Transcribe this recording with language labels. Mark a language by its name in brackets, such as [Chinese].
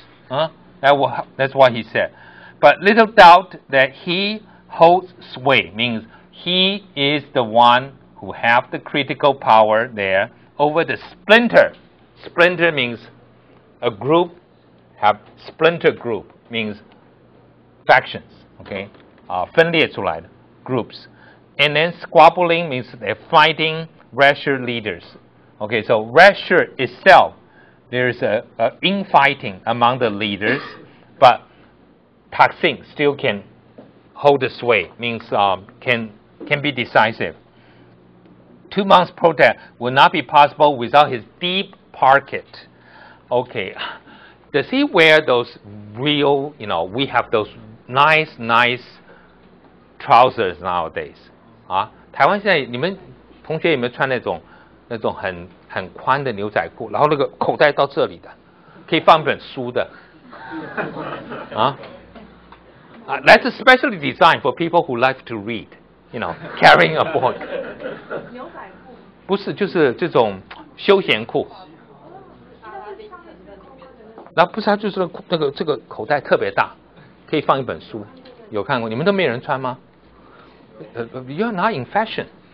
[English] That's what he said. But little doubt that he holds sway, means he is the one who have the critical power there over the splinter. Splinter means a group, have splinter group, means factions, okay? [Chinese] 分裂出来的 groups. [English] And then squabbling means they're fighting Russia leaders. Okay, so Russia itself, there's a infighting among the leaders, but Thaksin still can hold the sway, means can be decisive. 2 months protest will not be possible without his deep pocket. Okay, does he wear those real, you know, we have those nice trousers nowadays. [Chinese] 台湾现在你们同学有没有穿那种很宽的牛仔裤，然后那个口袋到这里的，可以放一本书的？ [English] That's especially designed for people who like to read, you know, carrying a book. [Chinese] 牛仔裤不是，就是这种休闲裤。然后不是，它就是那个这个口袋特别大，可以放一本书。有看过？你们都没有人穿吗？ [English] You're not in fashion.